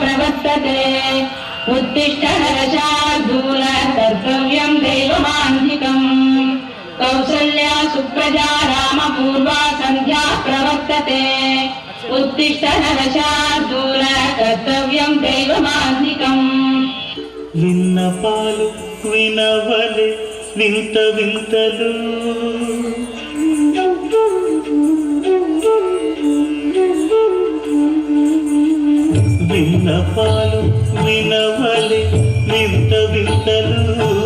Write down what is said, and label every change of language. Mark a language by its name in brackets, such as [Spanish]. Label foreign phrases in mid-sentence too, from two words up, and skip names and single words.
[Sanskrit] प्रवर्तते उत्तिष्ठ नरशार्दूल कर्तव्यं दैवमान्धिकम् कौसल्या सुप्रजा रामपूर्वा सन्ध्या प्रवर्तते उत्तिष्ठ नरशार्दूल कर्तव्यं दैवमान्धिकम् [Telugu] విన్నపాలు వినవలే వింత వింతలు విన్నపాలు వినవలే వింత వింతలు